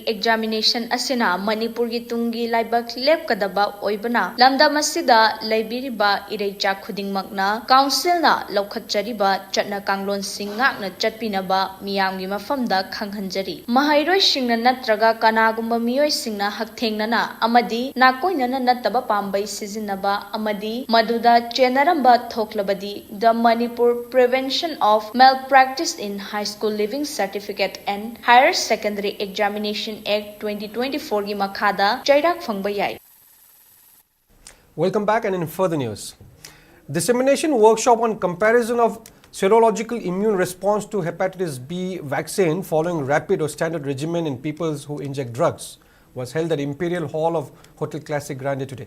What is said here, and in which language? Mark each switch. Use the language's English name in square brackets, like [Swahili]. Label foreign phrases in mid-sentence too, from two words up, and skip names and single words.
[Manipuri] examination asina Manipur gi tungi laibak lepkadaba oibana lamda masida laibiriba ireicha khudingmakna council na lokhatchariba chatna kanglon singa na chatpinaba miyam gi mafamda khanghanjari mahairoi singna natraga kanagumba miyoi singna hakthengnana amadi nakoinana nataba pambai sizinaba amadi maduda chenaramba thoklabadi the Manipur Prevention of Malpractice in High School Living Certificate and Higher Secondary Examination Act 2024 gi makhada chairak phangba yai. [English] Welcome back, and in further news, dissemination workshop on comparison of serological immune response to hepatitis B vaccine following rapid or standard regimen in people who inject drugs was held at Imperial Hall of Hotel Classic Grande today.